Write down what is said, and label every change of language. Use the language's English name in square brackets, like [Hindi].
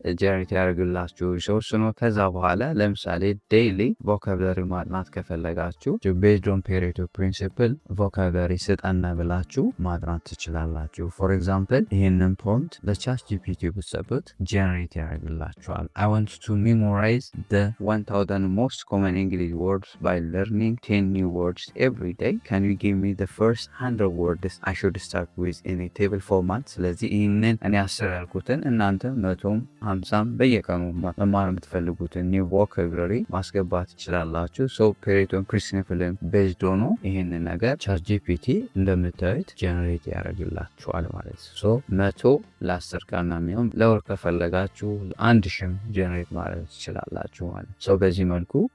[Amharic] ጀነሬት ያደረገላችሁ ሪሶርስ ነው። ከዛ በኋላ ለምሳሌ ዴይሊ ቮካብላሪ ማጥናት ከፈለጋችሁ ቤዝድ ኦን ፔሬቶ ፕሪንሲፕል ቮካብላሪ ስጠና ብላችሁ ማጥናት ትችላላችሁ። ፎር ኤግዛምፕል ይህንን ፕሮምፕት ለቻት ጂፒቲ ብትሰጡት ጀነሬት ያደርግላችኋል። [English] I want to memorize the 1000 most common English words by learning 10 new words every day. Can you give me the first 100 words I should start with in a table format? [Amharic] ስለዚህ ይህንን እኔ ያሰራልኩትን እናንተ 100ም 50ም በየቀኑ መማር የምትፈልጉትን ኒው ቮካብላሪ ማስገባት ትችላላችሁ። ሶ ፔሬቶ ፕሪንሲፕልን ቤዝድ ሆኖ ይህንን ነገር ቻት ጂፒቲ እንደምታዩት ጀነሬት ያደርግላችኋል ማለት ነው። ሶ 100 ለ10 ቀን የሚሆን ለወር ከፈለጋችሁ 1000 ጀነሬት ማድረግ ትችላላችሁ ማለት ነው። በዚህ መልኩ